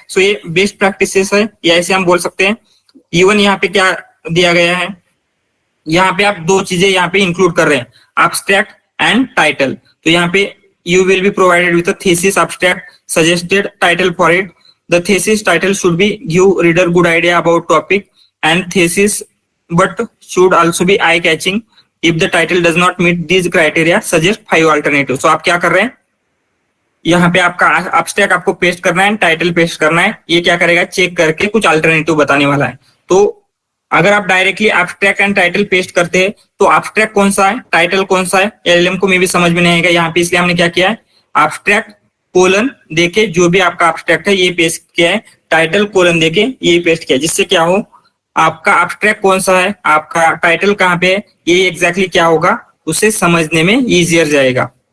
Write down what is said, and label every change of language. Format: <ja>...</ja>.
<hi>सो ये best practices है, या ऐसे हम बोल सकते हैं। इवन यहाँ पे क्या दिया गया है, यहाँ पे आप दो चीजें यहाँ पे इंक्लूड कर रहे हैं, एब्स्ट्रैक्ट एंड टाइटल। तो यहाँ पे</hi> <en>You will be provided with a thesis abstract, suggested title for it. The thesis title should be give reader good idea about topic and thesis but should also be eye catching. If the title does not meet these criteria, suggest 5 alternatives.</en> <hi>So आप क्या कर रहे हैं, यहाँ पे आपका abstract आपको paste करना है, टाइटल पेस्ट करना है, ये क्या करेगा, चेक करके कुछ अल्टरनेटिव बताने वाला है। तो अगर आप directly abstract and title paste करते हैं तो एब्स्ट्रैक्ट कौन सा है, टाइटल कौन सा है, एलएलएम को मे भी समझ में नहीं आएगा यहाँ पे, इसलिए हमने क्या किया है, एब्स्ट्रैक्ट कोलन देके जो भी आपका एब्स्ट्रैक्ट है ये पेस्ट किया है, टाइटल कोलन देके ये पेस्ट किया, जिससे क्या हो, आपका एब्स्ट्रैक्ट कौन सा है, आपका टाइटल कहाँ पे है, ये एग्जैक्टली क्या होगा, उसे समझने में इजियर जाएगा।</hi>